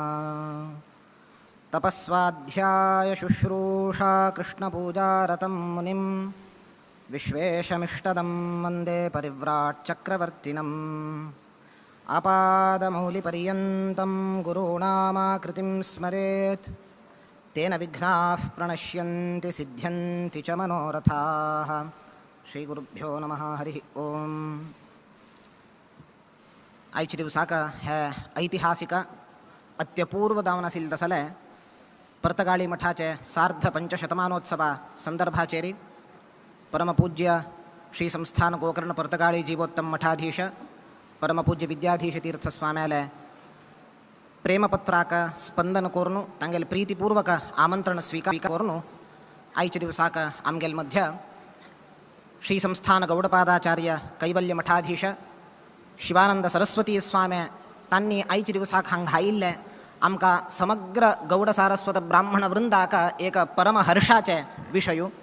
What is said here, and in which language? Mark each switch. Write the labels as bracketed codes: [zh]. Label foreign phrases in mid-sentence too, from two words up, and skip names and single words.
[sa] तपस्वाध्याय शुश्रूषा कृष्णपूजारतं मुनिं विश्वेशमिष्टदं वन्दे परिव्राट् चक्रवर्तिनम्। आपादमौलिपर्यन्तं गुरूणामाकृतिं स्मरेत् तेन विघ्नाः प्रणश्यन्ति सिद्ध्यन्ति च मनोरथाः। श्रीगुरुभ्यो नमः। हरिः ओम। [kok] आजच्या दिवसाक हे ऐतिहासिक अत्यपूर्व दावन आशिल्ले तसले पर्तगाळी मठाचे सार्ध पंचशतमानोत्सवा संदर्भाचेरी परमपूज्य श्री संस्थान गोकर्ण पर्तगाळी जीवोत्तम मठाधीश परमपूज्य विद्याधीश तीर्थ स्वाम्याले प्रेमपत्राक स्पंदन करून तांगेल प्रीतिपूर्वक आमंत्रण स्वीकार करून आयच्या दिवसाक आमगेल मध्य श्री संस्थान गौडपादाचार्य कैवल्य मठाधीश शिवानंद सरस्वती स्वामी तांनी आयच्या दिवसाक हांगा हायिल्ले आमकां समग्र गौड सारस्वत ब्राह्मण वृंदाक एक परम हर्षाचे विषय।